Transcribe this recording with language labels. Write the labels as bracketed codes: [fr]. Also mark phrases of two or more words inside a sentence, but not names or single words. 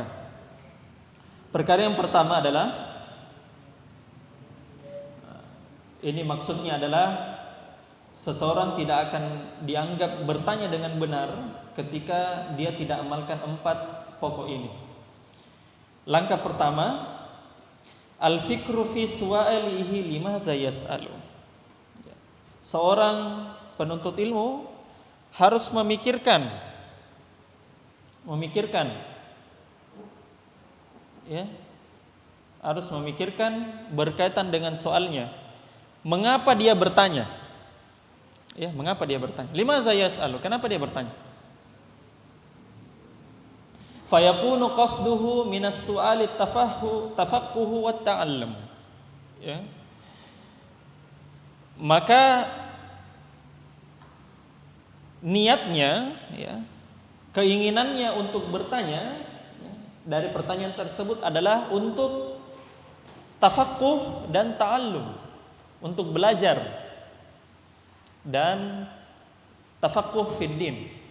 [id] Perkara yang pertama adalah, ini maksudnya adalah seseorang tidak akan dianggap bertanya dengan benar ketika dia tidak amalkan 4 pokok ini. Langkah pertama, [ar] الفكر في سؤاله لماذا يسأل. [id] Seorang penuntut ilmu harus memikirkan, ya, harus memikirkan berkaitan dengan soalnya. Mengapa dia bertanya? Ya, mengapa dia bertanya? [ar] لماذا يسأل? [id] Kenapa dia bertanya? [ar] فيكون قصده من السؤال التفقه والتعلم, [id] ya. Maka niatnya, ya, keinginannya untuk bertanya, ya, dari pertanyaan tersebut adalah untuk tafaqquh dan ta'allum, untuk belajar dan [ar] تفقه في الدين.